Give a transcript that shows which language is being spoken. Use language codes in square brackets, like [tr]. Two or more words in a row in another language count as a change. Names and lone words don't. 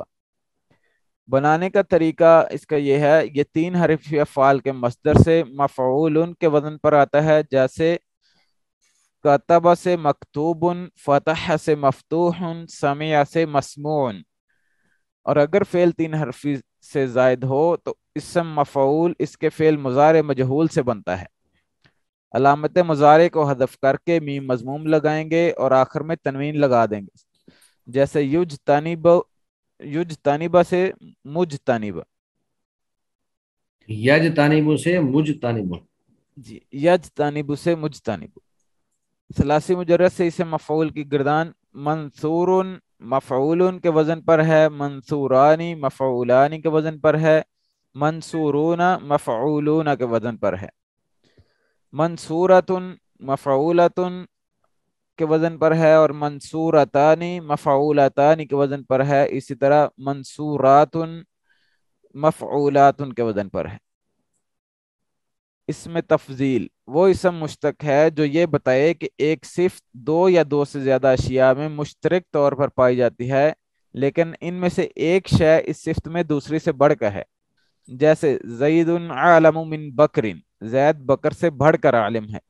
[ur] بنانے کا طریقہ اس کا یہ ہے، یہ 3 حرف افعال کے مصدر سے مفعولن کے وزن پر آتا ہے، جیسے کتب سے مکتوبن، فتح سے مفتوحن، سمیا سے مسمون. اور اگر فعل 3 حرفی سے زائد ہو تو اسم مفعول اس کے فعل مضارع مجہول سے بنتا ہے. علامت مضارع کو حذف کرکے میم مضموم لگائیں گے اور آخر میں تنوین لگا دیں گے، جیسے یج تانبا سے مج تانبا. یج تانبو سے مج تانبو. جی یج تانبو سے مج تانبو۔ ثلاثی مجرد سے اسم مفعول کی گردان منصورن مفعولن کے وزن پر ہے، منصورانی مفعولانی کے وزن پر ہے، منصورونا مفعولونا کے وزن پر ہے. منصورتن مفعولتن کے وزن پر ہے، اور منصورتانی مفعولتانی کے وزن پر ہے، اسی طرح منصورات مفعولات کے وزن پر ہے۔ اس میں تفضیل وہ اسم مشتق ہے جو یہ بتائے کہ ایک صفت دو یا دو سے زیادہ اشیاء میں مشترک طور پر پائی جاتی ہے، لیکن ان میں سے ایک شے اس صفت میں دوسری سے بڑھ کر ہے، جیسے [ar] زید عالم من بکر، [ur] زید بکر سے بڑھ کر عالم ہے۔